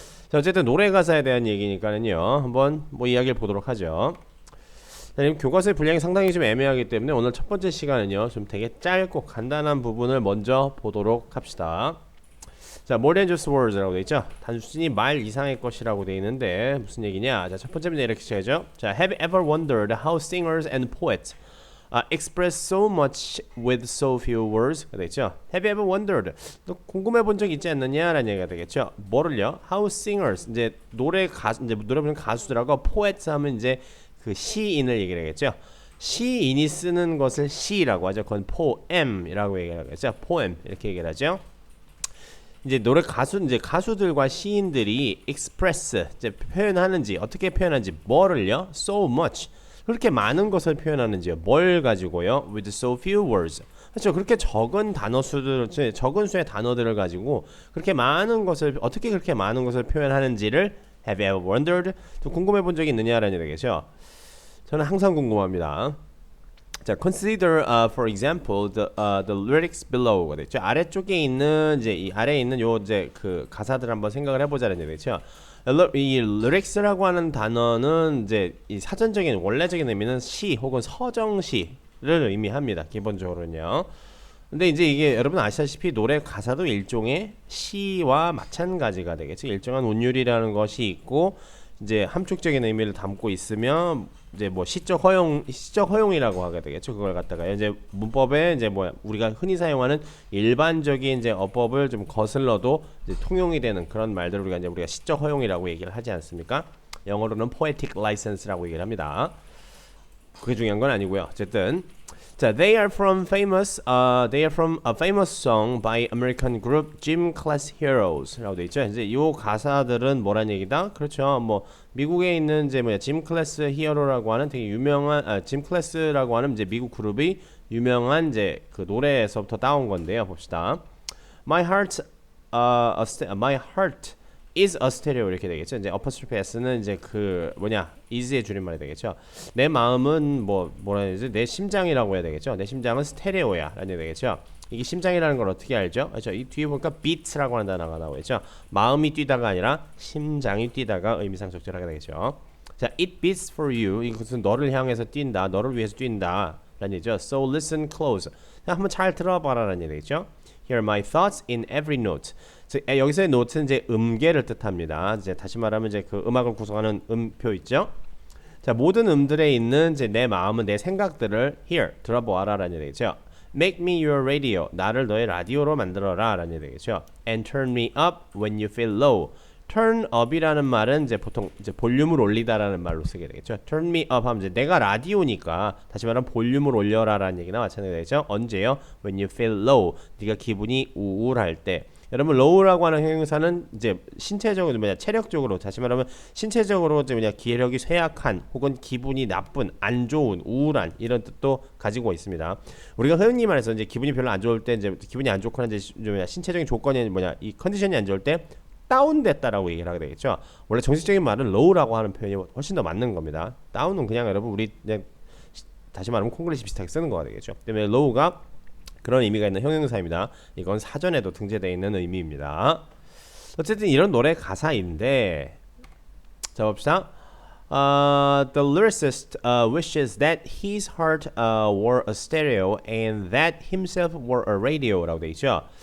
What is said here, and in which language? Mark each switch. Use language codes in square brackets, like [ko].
[ko] 자, 어쨌든 노래 가사에 대한 얘기니까는요. 한번 뭐 이야기를 보도록 하죠. 자, 지금 교과서의 분량이 상당히 좀 애매하기 때문에 오늘 첫 번째 시간은요. 좀 되게 짧고 간단한 부분을 먼저 보도록 합시다. 자, [en] more than just words [ko] 라고 되어 있죠. 단순히 말 이상의 것이라고 되어 있는데 무슨 얘기냐? 자, 첫 번째 문제 이렇게 시작하죠. [en] 자, have you ever wondered how singers and poets express so much with so few words [ko] 가 되겠죠. [en] Have you ever wondered? [ko] 너 궁금해 본 적 있지 않느냐라는 얘기가 되겠죠. 뭐를요? [en] How singers [ko] 이제 노래 부르는 가수들하고 poets 하면 이제 그 시인을 얘기를 하겠죠. 시인이 쓰는 것을 시라고 하죠. 그건 poem이라고 얘기하겠죠. poem 이렇게 얘기를 하죠. 이제 이제 가수들과 시인들이 express 이제 표현하는지 어떻게 표현하는지 뭐를요? [en] So much [ko] 그렇게 많은 것을 표현하는지요. 뭘 가지고요? [en] With so few words. [ko] 그렇죠. 그렇게 적은 적은 수의 단어들을 가지고 그렇게 많은 것을 어떻게 그렇게 많은 것을 표현하는지를 [en] Have you ever wondered? [ko] 좀 궁금해 본 적이 있느냐라는 얘기죠. 저는 항상 궁금합니다. [en] 자, consider for example the lyrics below [ko] 가 됐죠. 아래쪽에 있는 이제 이 아래에 있는 요 이제 그 가사들 한번 생각을 해보자는 얘기죠. 이 lyrics라고 하는 단어는 이제 이 사전적인 원래적인 의미는 시 혹은 서정시를 의미합니다. 기본적으로는요. 근데 이제 이게 여러분 아시다시피 노래 가사도 일종의 시와 마찬가지가 되겠죠. 일정한 운율이라는 것이 있고 이제 함축적인 의미를 담고 있으면 이제 뭐 시적 허용이라고 하게 되겠죠. 그걸 갖다가 이제 문법에 이제 우리가 흔히 사용하는 일반적인 이제 어법을 좀 거슬러도 이제 통용이 되는 그런 말들을 우리가 시적 허용이라고 얘기를 하지 않습니까? 영어로는 poetic license라고 얘기를 합니다. 그게 중요한 건 아니고요. 어쨌든 자, [en] they are from a famous song by American group Gym Class Heroes [ko] 라고 돼 있죠. 이제 이 가사들은 뭐란 얘기다? 그렇죠. 뭐 미국에 있는 이제 짐 클래스 히어로라고 하는 되게 유명한 짐 클래스라고 하는 이제 미국 그룹이 유명한 이제 그 노래에서부터 따온 건데요. 봅시다. [en] My heart is a stereo [ko] 이렇게 되겠죠. 이제 apostrophe s는 이제 그 is의 줄임말이 되겠죠. 내 마음은 뭐라 해야 되지? 내 심장이라고 해야 되겠죠. 내 심장은 스테레오야라는 얘기 되겠죠. 이게 심장이라는 걸 어떻게 알죠? 그렇죠. 이 뒤에 보니까 beats라고 하는 단어가 나오겠죠. 마음이 뛰다가 아니라 심장이 뛰다가 의미상 적절하게 되겠죠. [en] 자, it beats for you. [ko] 이것은 너를 향해서 뛴다. 너를 위해서 뛴다. 라는 얘기죠. [en] So listen close. [ko] 자, 한번 잘 들어봐라라는 얘기 되겠죠. [en] Here are my thoughts in every note. [ko] 여기서의 note는 이제 음계를 뜻합니다. 이제 다시 말하면 이제 그 음악을 구성하는 음표 있죠. 자, 모든 음들에 있는 이제 내 마음은 내 생각들을 here 들어보아라라는 얘기죠. [en] Make me your radio. [ko] 나를 너의 라디오로 만들어라라는 얘기 되겠죠. [en] And turn me up when you feel low. [ko] turn up이라는 말은 이제 보통 이제 볼륨을 올리다라는 말로 쓰게 되겠죠. turn me up 하면 이제 내가 라디오니까 다시 말하면 볼륨을 올려라라는 얘기나 마찬가지가 되겠죠. 언제요? [en] when you feel low. [ko] 네가 기분이 우울할 때. 여러분 low라고 하는 형용사는 이제 신체적으로 체력적으로 다시 말하면 신체적으로 기력이 쇠약한 혹은 기분이 나쁜 안 좋은 우울한 이런 뜻도 가지고 있습니다. 우리가 흔히 말해서 이제 기분이 별로 안 좋을 때 이제 기분이 안 좋거나 이제 신체적인 조건이 이 컨디션이 안 좋을 때 다운됐다라고 얘기를 하게 되겠죠. 원래 정식적인 말은 low라고 하는 표현이 훨씬 더 맞는 겁니다. 다운은 그냥 여러분 우리 그냥 다시 말하면 콩글리시 비슷하게 쓰는 거가 되겠죠. 때문에 low가 그런 의미가 있는 형용사입니다. 이건 사전에도 등재되어 있는 의미입니다. 어쨌든 이런 노래 가사인데 자 봅시다. [en] The lyricist wishes that his heart were a stereo and that himself were a radio [ko] 라고 되어 있죠.